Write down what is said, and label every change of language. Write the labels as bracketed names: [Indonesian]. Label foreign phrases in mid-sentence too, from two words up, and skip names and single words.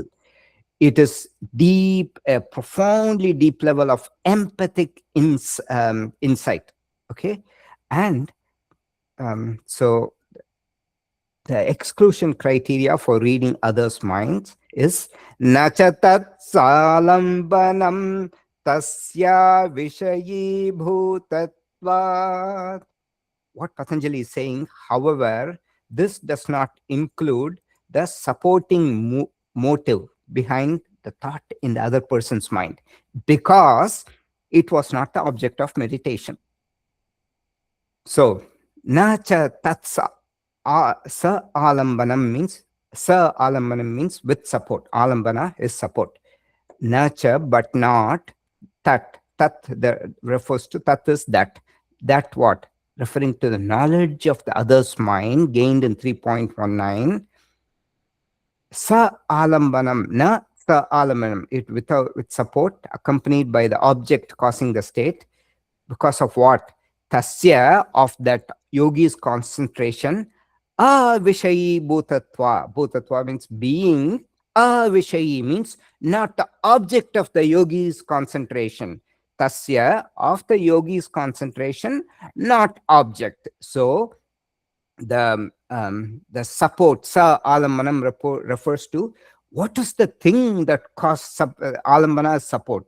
[English] It is deep, a profoundly deep level of empathic insight. Okay. And so the exclusion criteria for reading others' minds is [Sanskrit] nachatat salambanam tasya vishayi bhutatvat. [English] What Patanjali is saying, however, this does not include the supporting motive behind the thought in the other person's mind, because it was not the object of meditation. So, [Sanskrit] nacha tatsa sa alambanam [English] means with support. Alambana is support. Nacha, but not tat. Tat refers to, tat is that. That what? Referring to the knowledge of the other's mind gained in 3.19. [Sanskrit] Sa alambanam, na sa alambanam, [English] it with support, accompanied by the object causing the state. Because of what? Tasya, of that yogi's concentration. [Sanskrit] Avishayi bhutatva. Bhutatva [English] means being. Avishayi means not the object of the yogi's concentration. Tasya, of the yogi's concentration, not object. So the support, [Sanskrit] sa alambanam [English] refers to what is the thing that causes alambana support.